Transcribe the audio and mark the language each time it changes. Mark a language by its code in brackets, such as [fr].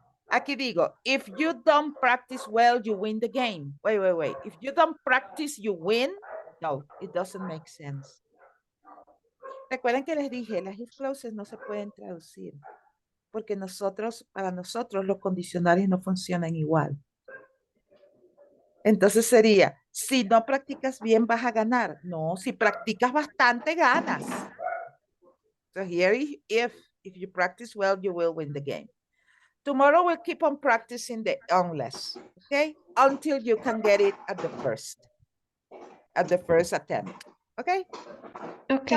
[es] Aquí digo, [en] if you don't practice well, you win the game. Wait. If you don't practice, you win. No, it doesn't make sense. [es] Recuerden que les dije, las if clauses no se pueden traducir porque para nosotros los condicionales no funcionan igual. Entonces sería, si no practicas bien, vas a ganar. No, si practicas bastante, ganas. [en] So here, if you practice well, you will win the game. Tomorrow we'll keep on practicing the unless, okay? Until you can get it at the first attempt, okay? Okay.